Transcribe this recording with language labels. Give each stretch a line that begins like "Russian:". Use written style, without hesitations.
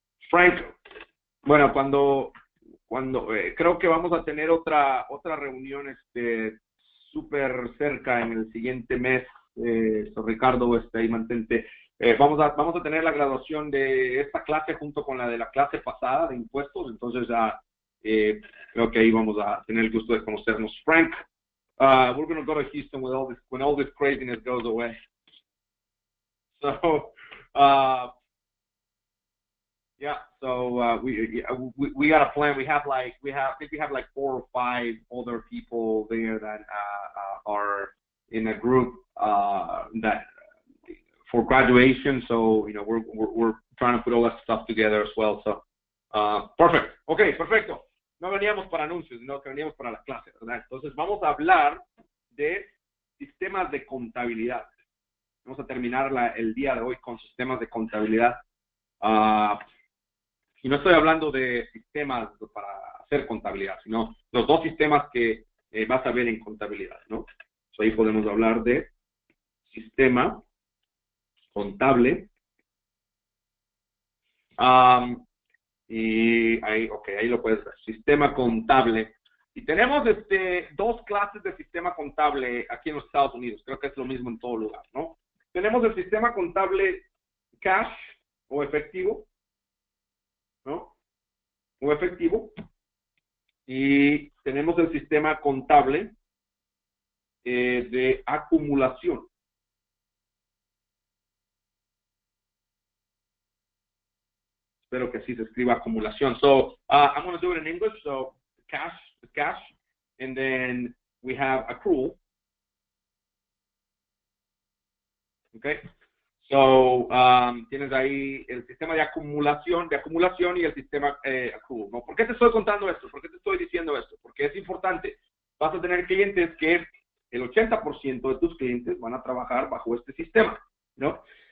Spanish: Frank, bueno, cuando creo que vamos a tener otra reunión súper cerca en el siguiente mes. Ricardo, ahí mantente. Vamos a tener la graduación de esta clase junto con la de la clase pasada de impuestos. Entonces creo que ahí vamos a tener el gusto de conocernos.
English: Frank, we're going to go to Houston when all this craziness goes away. So yeah, so we got a plan. I think we have like 4 or 5 other people there that are in a group that for graduation. So we're trying to put all that stuff together as well. So perfect. Okay, perfecto.
Spanish: No veníamos para anuncios, sino que veníamos para la clase, ¿verdad? Entonces vamos a hablar de sistemas de contabilidad. Vamos a terminar el día de hoy con sistemas de contabilidad. Y no estoy hablando de sistemas para hacer contabilidad, sino los 2 sistemas que vas a ver en contabilidad, ¿no? Ahí podemos hablar de sistema contable. Y ahí lo puedes ver. Sistema contable. Y tenemos 2 clases de sistema contable aquí en los Estados Unidos. Creo que es lo mismo en todo lugar, ¿no? Tenemos el sistema contable cash o efectivo, ¿no? O efectivo. Y tenemos el sistema contable de acumulación. Espero que así se escriba acumulación.
English: So I'm going to do it in English. So cash is cash, and then we have accrual. Okay.
Spanish: So tienes ahí el sistema de acumulación y el sistema accrual, ¿no? ¿Por qué te estoy contando esto? ¿Por qué te estoy diciendo esto? Porque es importante. Vas a tener clientes que el 80% de tus clientes van a trabajar bajo este sistema, ¿no?